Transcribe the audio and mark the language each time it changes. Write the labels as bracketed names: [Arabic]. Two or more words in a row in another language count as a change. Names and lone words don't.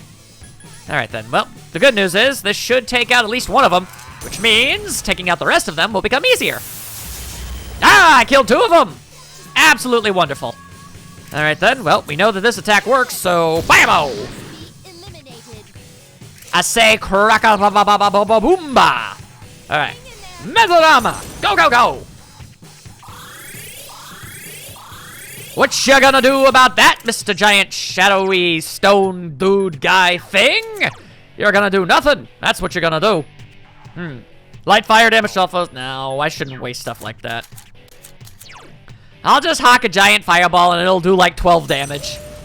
[English] Alright then, well, the good news is this should take out at least one of them, which means taking out the rest of them will become easier. Ah, I killed two of them! Absolutely wonderful. Alright then, well, we know that this attack works, so bam-o! I say crack-a-ba-ba-ba-ba-ba-boomba! Alright. Metalorama! Go, go, go! What you gonna do about that, Mr. Giant Shadowy Stone Dude Guy thing? You're gonna do nothing. That's what you're gonna do. Light fire damage to all foes. No, I shouldn't waste stuff like that. I'll just hawk a giant fireball and it'll do like 12 damage.